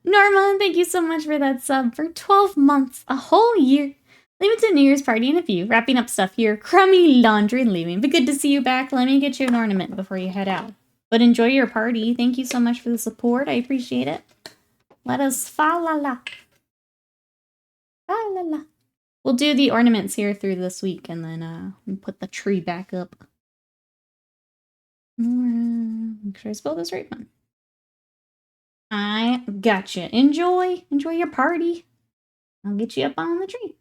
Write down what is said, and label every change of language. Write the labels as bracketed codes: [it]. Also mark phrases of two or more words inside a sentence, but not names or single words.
[en] Norma, thank you so much for that sub for 12 months, a whole year. Limited New Year's party in a few. Wrapping up stuff here. Crummy laundry and leaving. But good to see you back. Let me get you an ornament before you head out. But enjoy your party. Thank you so much for the support. I appreciate it. Let us fa-la-la. Fa-la-la. We'll do the ornaments here through this week, and then we'll put the tree back up. Make sure I spell this right one. I gotcha. Enjoy your party. I'll get you up on the tree.